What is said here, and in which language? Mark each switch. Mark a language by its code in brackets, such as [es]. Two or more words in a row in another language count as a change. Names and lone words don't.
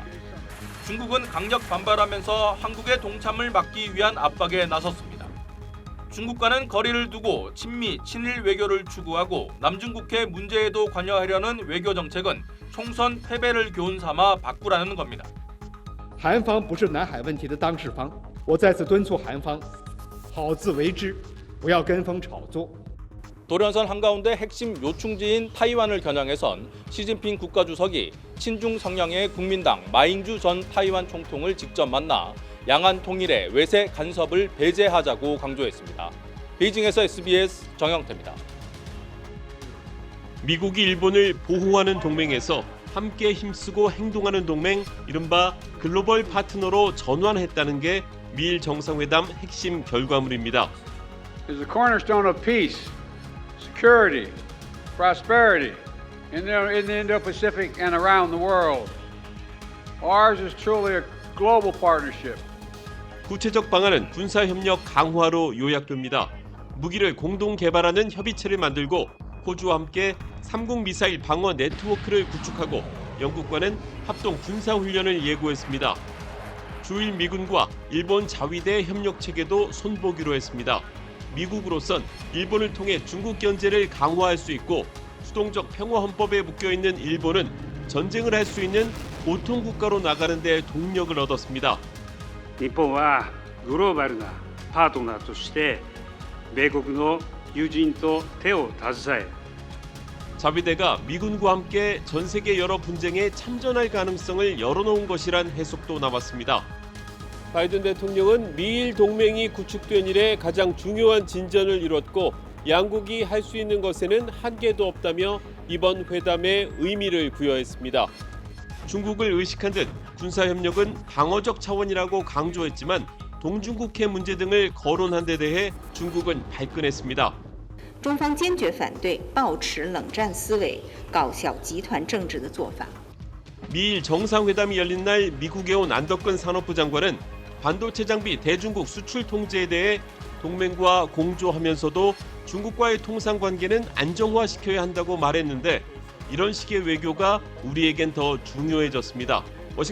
[ko] 중국은 강력 반발하면서 한국의 동참을 막기 위한 압박에 나섰습니다. 중국과는 거리를 두고 친미, 친일 외교를 추구하고 남중국해 문제에도 관여하려는 외교 정책은 총선 패배를 교훈 삼아 바꾸라는 겁니다. [zh] 韩方不是南海问题的当事方，我再次敦促韩方好自为之，不要跟风炒作。 [ko] 도련선 한가운데 핵심 요충지인 타이완을 겨냥해선 시진핑 국가주석이 친중 성향의 국민당 마잉주 전 타이완 총통을 직접 만나 양안 통일에 외세 간섭을 배제하자고 강조했습니다. 베이징에서 SBS 정영태입니다. 미국이 일본을 보호하는 동맹에서 함께 힘쓰고 행동하는 동맹, 이른바 글로벌 파트너로 전환했다는 게 미일 정상회담 핵심 결과물입니다. [en] Is the cornerstone of peace, security, prosperity in the Indo-Pacific and around the world. Ours is truly a global partnership. [ko] 구체적 방안은 군사협력 강화로 요약됩니다. 무기를 공동 개발하는 협의체를 만들고 호주와 함께 3국 미사일 방어 네트워크를 구축하고 영국과는 합동 군사훈련을 예고했습니다. 주일 미군과 일본 자위대 협력 체계도 손보기로 했습니다. 미국으로선 일본을 통해 중국 견제를 강화할 수 있고 수동적 평화헌법에 묶여있는 일본은 전쟁을 할 수 있는 보통국가로 나가는 데 동력을 얻었습니다. [ja] 日本はグローバルなパートナーとして米国の友人と手を携え [ko] 자위대가 미군과 함께 전 세계 여러 분쟁에 참전할 가능성을 열어놓은 것이란 해석도 나왔습니다. 바이든 대통령은 미일 동맹이 구축된 이래 가장 중요한 진전을 이뤘고 양국이 할 수 있는 것에는 한계도 없다며 이번 회담에 의미를 부여했습니다. 중국을 의식한 듯 군사협력은 방어적 차원이라고 강조했지만 동중국해 문제 등을 거론한 데 대해 중국은 발끈했습니다. [zh] 中方坚决反对抱持冷战思维、搞小集团政治的做法。 [ko] 미일 정상회담이 열린 날 미국에 온 안덕근 산업부 장관은 반도체 장비 대중국 수출 통제에 대해 동맹과 공조하면서도 중국과의 통상 관계는 안정화시켜야 한다고 말했는데 이런 식의 외교가 우리에겐 더 중요해졌습니다.